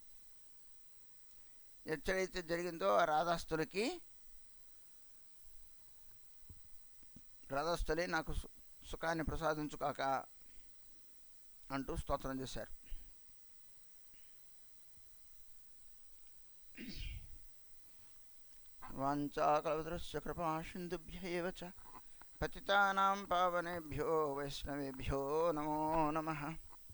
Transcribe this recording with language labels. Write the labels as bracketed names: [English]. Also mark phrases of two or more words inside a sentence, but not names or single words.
[Telugu] ఎక్కడైతే జరిగిందో ఆ రాధాస్తులకి రాధాస్తులే నాకు సుఖాన్ని ప్రసాదించుకాక అంటూ స్తోత్రం చేశారు. [Sanskrit] వాంఛాకల్పతరుశ్చ కృపాసింధుభ్య ఏవ చ పతితానాం పావనేభ్యో వైష్ణవేభ్యో నమో నమః.